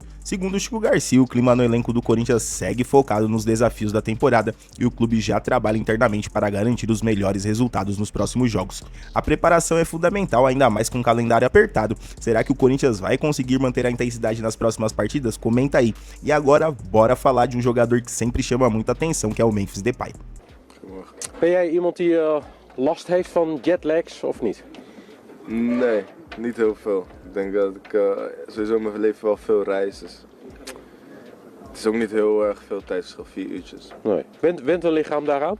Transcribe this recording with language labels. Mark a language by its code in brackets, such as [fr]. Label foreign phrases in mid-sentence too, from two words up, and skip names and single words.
[pt] Segundo Chico Garcia, o clima no elenco do Corinthians segue focado nos desafios da temporada e o clube já trabalha internamente para garantir os melhores resultados nos próximos jogos. A preparação é fundamental, ainda mais com um calendário apertado. Será que o Corinthians vai conseguir manter a intensidade nas próximas partidas? Comenta aí. E agora, bora falar de um jogador que sempre chama muita atenção, que é o Memphis Depay. [nl] Ben jij iemand die last heeft van jetlags of niet? Nee, niet heel veel. Ik denk dat ik sowieso in mijn leven wel veel reis. Dus het is ook niet heel erg veel tijdsverschil, 4 uurtjes. Nee. Went een lichaam daaraan?